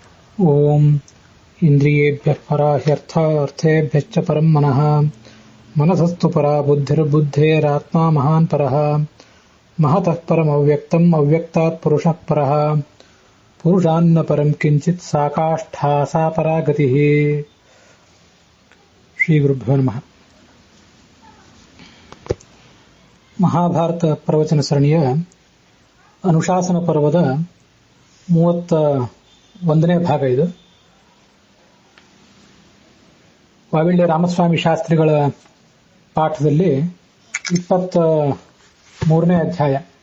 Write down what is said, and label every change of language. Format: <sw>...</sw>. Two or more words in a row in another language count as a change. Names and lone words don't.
<sa>ಓಂ ಇಂದ್ರಿಯೇಭ್ಯಃ ಪರಾಹ್ಯರ್ಥೇಭ್ಯಶ್ಚ ಪರಂ ಮನಃ ಮನಸಸ್ತು ಪರಾ ಬುದ್ಧಿರ್ಬುದ್ಧೇರಾತ್ಮಾ ಮಹಾನ್ ಪರಃ ಮಹತಃ ಪರಂ ಅವ್ಯಕ್ತಂ ಅವ್ಯಕ್ತಾತ್ ಪುರುಷಃ ಪರಃ ಪುರುಷಾನ್ನ ಪರಂ ಕಿಂಚಿತ್ ಸಾಕಾಷ್ಠಾ ಸಾ ಪರಾ ಗತಿಃ. ಶ್ರೀ ಗುರುಭ್ಯೋ ನಮಃ.</sa> <kn>ಮಹಾಭಾರತ ಪ್ರವಚನ ಸರಣಿಯ ಅನುಶಾಸನ ಪರ್ವದ 31ನೇ ಭಾಗ ಇದು. ವಾವಿಳ್ಯ ರಾಮಸ್ವಾಮಿ ಶಾಸ್ತ್ರಿಗಳ ಪಾಠದಲ್ಲಿ 23ನೇ ಅಧ್ಯಾಯ.</kn>